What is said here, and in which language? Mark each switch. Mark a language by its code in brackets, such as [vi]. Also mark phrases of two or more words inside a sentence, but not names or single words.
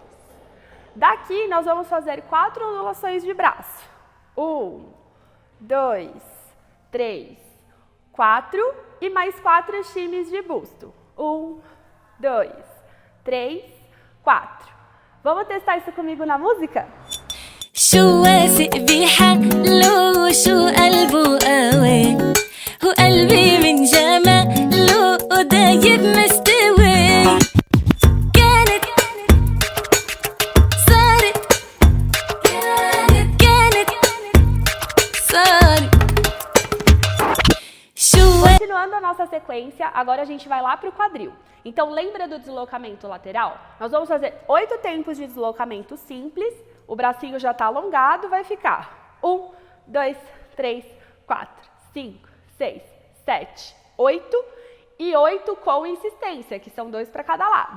[pt] Daqui, nós vamos fazer 4 ondulações de braço. 1, 2, 3, 4 e mais 4 estimes de busto. 1, 2, 3, 4. Vamos testar isso comigo na música? [ar] شو واثق بحاله شو قلبه قوي هو قلبي من جماله دايب مستوي كانت صارت صارت [pt] Continuando a nossa sequência, agora a gente vai lá para o quadril. Então, lembra do deslocamento lateral? Nós vamos fazer 8 tempos de deslocamento simples. O bracinho já está alongado, vai ficar 1, 2, 3, 4, 5, 6, 7, 8 e 8 com insistência, que são 2 para cada lado.